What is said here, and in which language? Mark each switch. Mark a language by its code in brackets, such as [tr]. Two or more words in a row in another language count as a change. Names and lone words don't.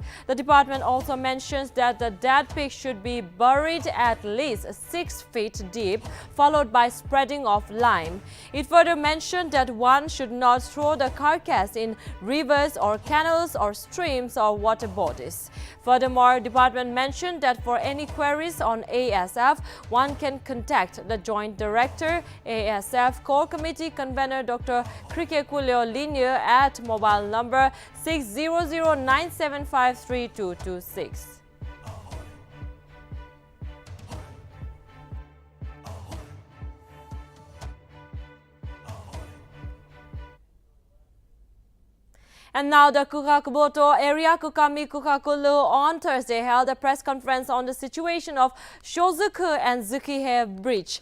[en] The department also mentions that the dead pig should be buried at least 6 feet deep, followed by spreading of lime. It further mentioned that one should not throw the carcass in rivers or canals or streams or water bodies. Furthermore, department mentioned that for any queries on ASF, one can contact the Joint Director, ASF Core Committee Convener Dr. Krikekulio Linie at mobile number 60097532226. And now the Kukakuboto area Kukami Kukakulu on Thursday held a press conference on the situation of Shozuku and Zukihe Bridge.